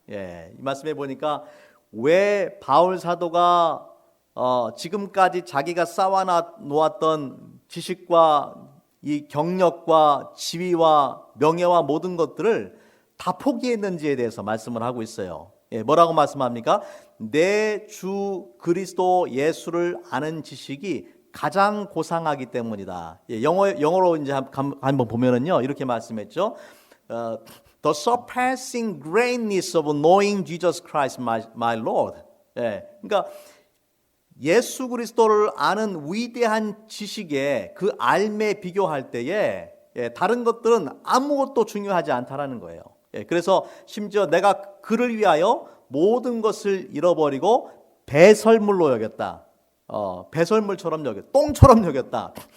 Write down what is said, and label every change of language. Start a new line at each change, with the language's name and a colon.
Korean: 이 말씀에 보니까 왜 바울 사도가 지금까지 자기가 쌓아놓았던 지식과 이 경력과 지위와 명예와 모든 것들을 다 포기했는지에 대해서 말씀을 하고 있어요. 뭐라고 말씀합니까? 내 주 그리스도 예수를 아는 지식이 가장 고상하기 때문이다. 영어로 이제 한번 보면은요, 이렇게 말씀했죠.
English: The surpassing greatness of knowing Jesus Christ, my Lord.
Korean: 그러니까 예수 그리스도를 아는 위대한 지식에 그 알매 비교할 때에 다른 것들은 아무것도 중요하지 않다라는 거예요. 그래서 심지어 내가 그를 위하여 모든 것을 잃어버리고 배설물로 여겼다. 배설물처럼 여겼다. 똥처럼 여겼다.